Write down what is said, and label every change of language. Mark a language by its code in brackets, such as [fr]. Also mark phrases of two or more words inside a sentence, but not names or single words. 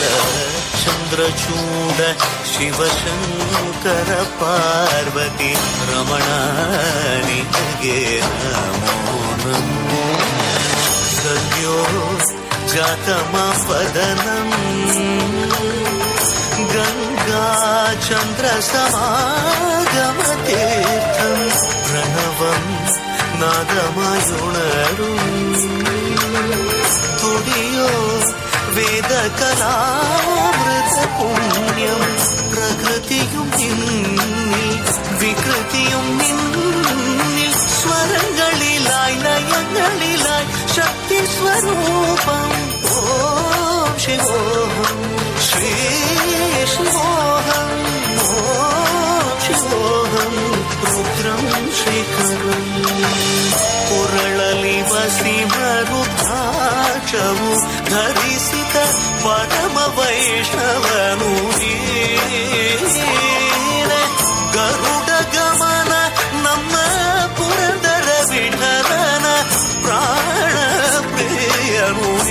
[kn] ಚಂದ್ರಚೂಡ ಶಿವಶಂಕರ ಪಾರ್ವತಿ ರಮಣ ನಿನಗೆ ನಮೋ ನಮೋ. [sa] ಸದ್ಯೋ ಜಾತಮಪದನಂ ಗಂಗಾ ಚಂದ್ರ ಸಮಾಗಮತೀರ್ಥಂ ಪ್ರಣವಂ [ml] നാദമായുണരും തുടിയോ വേദകലാമൃത പുണ്യം പ്രകൃതിയും നിന്നിൽ വികൃതിയും നിന്നിൽ സ്വരങ്ങളിലായി ലയങ്ങളിലായി ശക്തി സ്വരൂപം ഓം ശിവോഹം ശ്രീ ശിവോഹം ഓം ശിവോഹം രുദ്രം ശേഖരം [kn] ಕೊರಳಲಿ ವಸಿಮರುದ್ರಾಕ್ಷವು ಧರಿಸಿದ ಪರಮ ವೈಷ್ಣವನು ಗರುಡ ಗಮನ ನಮ್ಮ ಪುರಂದರ ವಿಠಲನ ಪ್ರಾಣ ಪ್ರಿಯನು.